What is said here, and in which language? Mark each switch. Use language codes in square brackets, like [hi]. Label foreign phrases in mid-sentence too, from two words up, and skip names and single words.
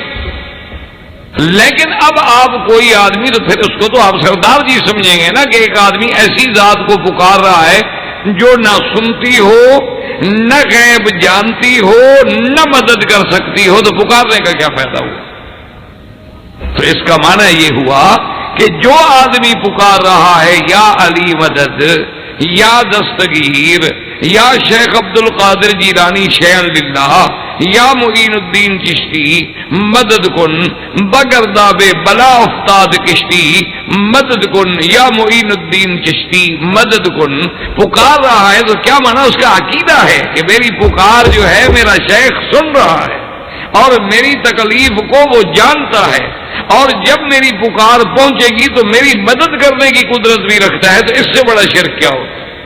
[ur] لیکن اب آپ کوئی آدمی، تو پھر اس کو تو آپ سردار جی سمجھیں گے نا کہ ایک آدمی ایسی ذات کو پکار رہا ہے جو نہ سنتی ہو، نہ غیب جانتی ہو، نہ مدد کر سکتی ہو، تو پکارنے کا کیا فائدہ ہوا؟ تو اس کا معنی یہ ہوا کہ جو آدمی پکار رہا ہے یا علی مدد، یا دستگیر، یا شیخ عبد القادر جیلانی شیخ للہ، یا معین الدین چشتی [fa] مدد کن، بگرداب بلا افتاد کشتی مدد کن، [ur] یا معین الدین چشتی [fa] مدد کن، [ur] پکار رہا ہے تو کیا مانا؟ اس کا عقیدہ ہے کہ میری پکار جو ہے میرا شیخ سن رہا ہے اور میری تکلیف کو وہ جانتا ہے، اور جب میری پکار پہنچے گی تو میری مدد کرنے کی قدرت بھی رکھتا ہے، تو اس سے بڑا شرک کیا ہوتا ہے؟